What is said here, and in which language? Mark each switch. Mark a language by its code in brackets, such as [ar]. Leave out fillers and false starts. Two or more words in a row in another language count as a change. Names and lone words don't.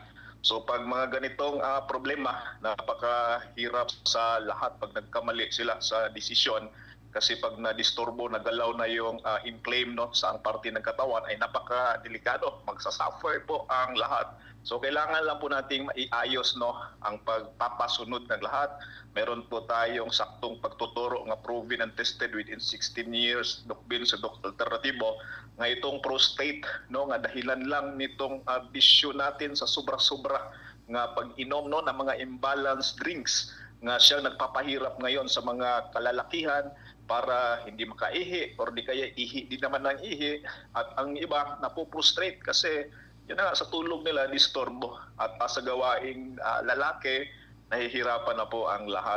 [tl] So pag mga ganitong problema, napakahirap sa lahat pag nagkamali sila sa desisyon. Kasi pag na-disturbo, nagalaw na yung inflame sa ang parte ng katawan, ay napaka-delikado. Magsasuffer po ang lahat. So kailangan lang po nating maiayos ang pagpapasunod ng lahat. Meron po tayong saktong pagtuturo nga [en] proven and tested [tl] within 16 years, Doc Ben sa Doc Alternatibo, nga itong prostate, nga dahilan lang nitong bisyo natin sa sobra-sobra nga pag-inom ng mga [en] imbalanced drinks [tl] nga siyang nagpapahirap ngayon sa mga kalalakihan para hindi makaihi or di kaya ihi di naman ng ihi, at ang iba napuprostrate kasi yun na, sa tulog nila disturbo, at sa gawaing lalaki nahihirapan na po ang lahat.